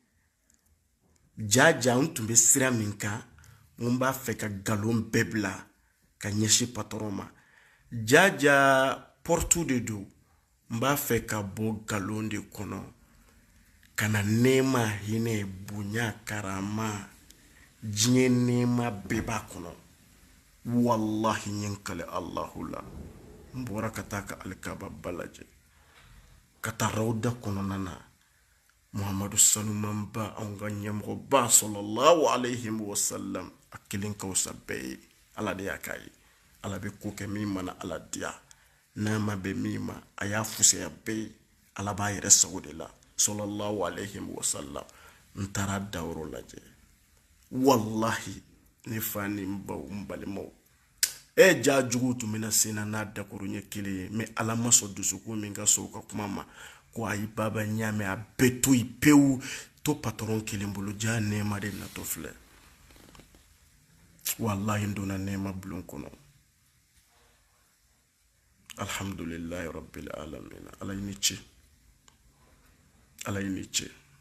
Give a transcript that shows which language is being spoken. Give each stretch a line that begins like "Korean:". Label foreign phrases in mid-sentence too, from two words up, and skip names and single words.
Bambara: jaja n tun bɛ sira min kan n b'a fɛ ka galon bɛɛ bila ka ɲɛsin patron ma jaja portu de don n b'a fɛ ka bɔ galon de kɔnɔ ka na nɛɛma hinɛ bonya karama diɲɛ nɛɛma bɛɛ b'a kɔnɔ wallahi n ye n kale Allahu la n bɔra ka taa ka alikaba ba lajɛ ka taa rawda kɔnɔna na Muhamadu sanumanba anw ka ɲɛmɔgɔba
Arabic: صلى الله عليه وسلم
Bambara: a kelen ka wusa bɛɛ ye ala de y'a k'a ye ala bɛ ko kɛ min mana ala diya n'a ma bɛn min ma a y'a fusaya bɛɛ ye ala b'a yɛrɛ sago de la
Arabic: صلى الله عليه وسلم
Bambara: n taara dayɔrɔ lajɛ wallahi ne fa ni n baw n balimaw ja jugu tun bɛna sen na n'a dakoro ɲɛ kelen ye mais ala ma sɔn dusukun min ka sɔn o ka kuma ma ko ayi baba ɲamɛ a bɛɛ to yen pewu to patron kelen bolo ja nɛɛma de natɔ filɛ wallahi n donna nɛɛma bulon kɔnɔ
Arabic: الحمد لله رب العالمين
Bambara: ala ye ni ce ala ye ni ce